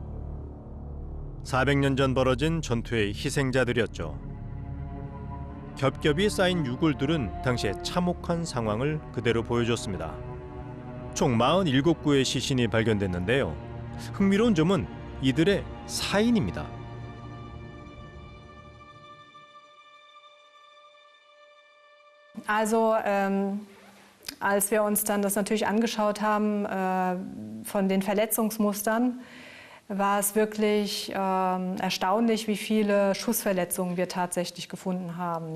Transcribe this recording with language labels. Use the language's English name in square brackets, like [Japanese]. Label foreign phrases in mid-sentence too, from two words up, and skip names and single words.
[Korean] 400년 전 벌어진 전투의 희생자들이었죠. 겹겹이 쌓인 유골들은 당시의 참혹한 상황을 그대로 보여줬습니다. 총 47구의 시신이 발견됐는데요. 흥미로운 점은 이들의 사인입니다. [German] Also, als wir uns dann das natürlich angeschaut haben von den Verletzungsmustern, war es wirklich erstaunlich, wie viele Schussverletzungen wir tatsächlich gefunden haben.